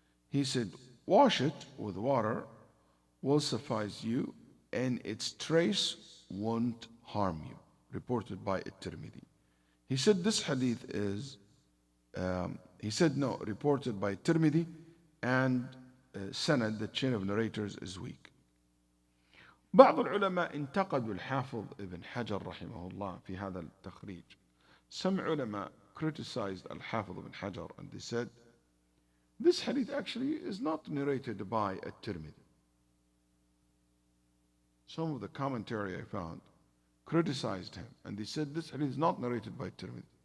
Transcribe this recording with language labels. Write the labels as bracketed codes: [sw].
[en] He said, wash it with water will suffice you and its trace won't harm you. Reported by at-Tirmidhi. He said this hadith is, reported by at-Tirmidhi and sanad, the chain of narrators is weak. [ar] بعض العلماء انتقدوا الحافظ ابن حجر رحمه الله في هذا التخريج. [en] Some ulama criticized al-Hafidh ibn Hajar and they said this hadith actually is not narrated by at-Tirmidhi. Some of the commentary I found criticized him and they said this hadith is not narrated by at-Tirmidhi.